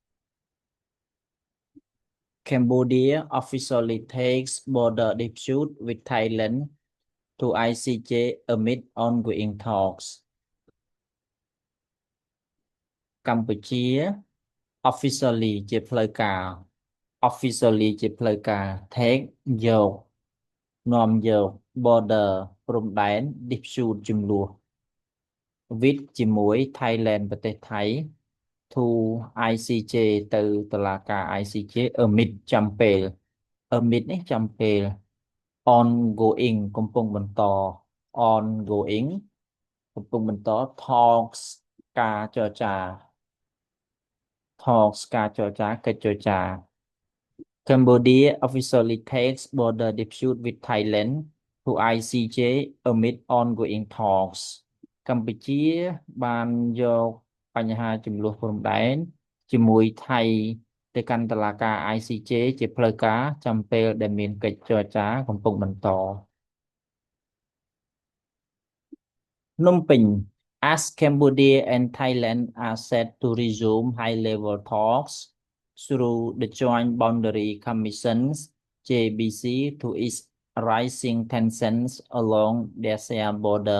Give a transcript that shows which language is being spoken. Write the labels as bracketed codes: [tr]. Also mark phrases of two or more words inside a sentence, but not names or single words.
[en] Cambodia officially takes border dispute with Thailand to ICJ amid ongoing talks. Cambodia officially ជាផ្លូវការ officially ជាផ្លូវការ take [km] យកនាំយក [en] border ព្រំដែន dispute ជម្លោះ with ជាមួយ Thailand [km] ប្រទេសថៃ [en] to ICJ [km] ទៅតុលាការ [en] ICJ [km] amid ចាំពេល amid នេះចាំពេល ongoing កំពុងបន្ត ongoing កំពុងបន្ត talks ការ ចរចា talks ការចរចាកិច្ចចរចា [en] Cambodia officially takes border dispute with Thailand to ICJ amid ongoing talks [km] កម្ពុជាបានយកបញ្ហាចំនួនព្រំដែនជាមួយថៃទៅកាន់តុលាការ ICJ ជាផ្លូវការចាំពេលដែលមានកិច្ចចរចាកំពុងបន្ត [en] Phnom Penh as Cambodia and Thailand are set to resume high-level talks through the Joint Boundary Commission's JBC to ease rising tensions along their shared border.